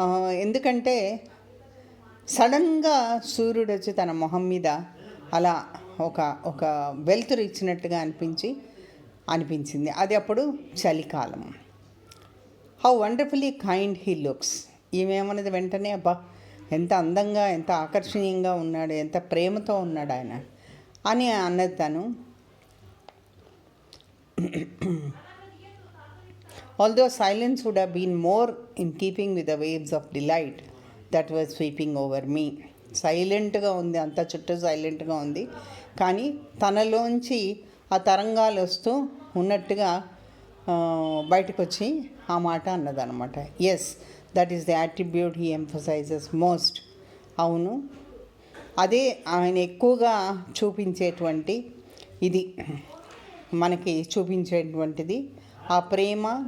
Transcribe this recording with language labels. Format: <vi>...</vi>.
<te>ఎందుకంటే సడన్గా సూర్యుడు వచ్చి తన మొహం మీద అలా ఒక వెలుతురు ఇచ్చినట్టుగా అనిపించింది. అది అప్పుడు చలికాలం.</te> <en>How wonderfully kind he looks.</en> <te>ఈమెమన్నది వెంటనే, అబ్బా ఎంత అందంగా, ఎంత ఆకర్షణీయంగా ఉన్నాడు, ఎంత ప్రేమతో ఉన్నాడు ఆయన అని అన్నది తను.</te> <en>Although silence would have been more in keeping with the waves of delight that were sweeping over me.</en> <te>సైలెంట్గా ఉంది, అంత చుట్టూ సైలెంట్గా ఉంది, కానీ తనలోంచి ఆ తరంగాలు వస్తూ ఉన్నట్టుగా బయటకు వచ్చి ఆ మాట అన్నదనమాట.</te> <en>Yes, that is the attribute he emphasises most.</en> <te>అవును, అదే ఆయన ఎక్కువగా చూపించేటువంటి ఇది, మనకి చూపించేటువంటిది ఆ ప్రేమ.</te>